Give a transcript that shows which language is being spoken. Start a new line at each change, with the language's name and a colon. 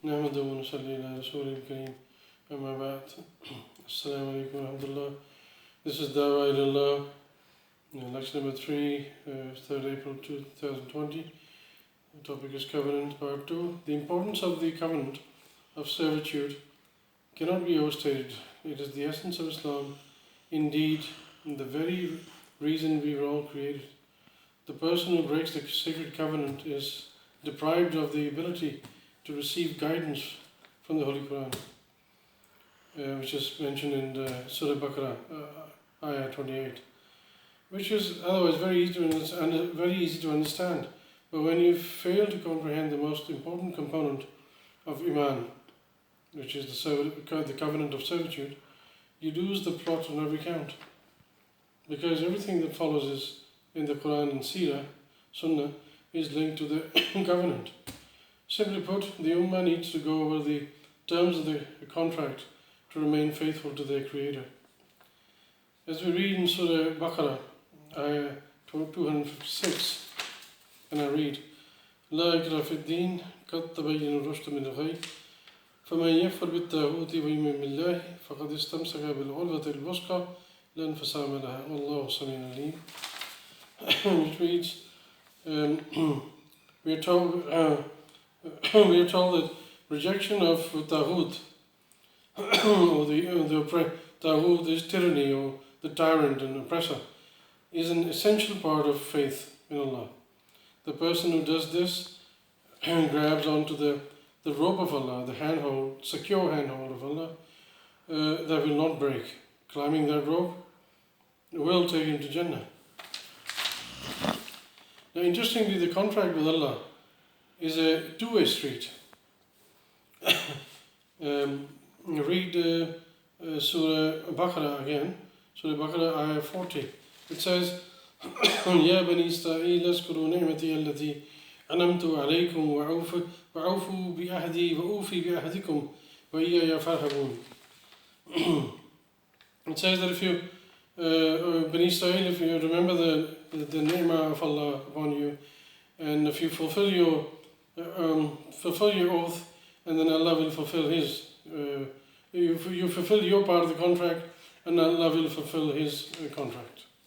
Arabic: نحمده ونصلي على رسوله الكريم أما بعد السلام عليكم ورحمة الله.
English: This is Dawah Ilallah, lecture number 3, 3rd April 2020. The topic is Covenant Part 2. The importance of the covenant of servitude cannot be overstated. It is the essence of Islam, indeed the very reason we were all created. The person who breaks the sacred covenant is deprived of the ability to receive guidance from the Holy Quran, which is mentioned in Surah Baqarah, Ayah 28, which is otherwise very easy to understand. But when you fail to comprehend the most important component of Iman, which is the covenant of servitude, you lose the plot on every count. Because everything that follows is in the Quran and Seerah, Sunnah, is linked to the covenant. Simply put, the Ummah needs to go over the terms of the contract to remain faithful to their Creator. As we read in Surah Baqarah, Ayah 256, and I read,
Arabic: لا إكراه في الدين قد تبين الرشد من الغي فمن يكفر بالطاغوت ويؤمن بالله فقد استمسك بالعروة الوثقى لا انفصام لها والله سميع عليم.
English: Which reads, we are told that rejection of Taghut, or the Taghut is tyranny, or the tyrant and oppressor, is an essential part of faith in Allah. The person who does this grabs onto the rope of Allah, the handhold, secure handhold of Allah, that will not break. Climbing that rope will take him to Jannah. Now, interestingly, the contract with Allah is a two-way street. Read Surah Baqarah again, Surah Baqarah Ayah 40. It says,
Arabic: يا بني إسرائيل اذكروا نعمتي التي أنعمت عليكم وأوفوا بعهدي وأوفي بعهدكم وإياي فارهبون.
English: It says that if you, Bani Israel, if you remember the ni'mah of Allah upon you, and if you fulfill your oath, and then Allah will fulfill His. You fulfill your part of the contract, and Allah will fulfill His contract.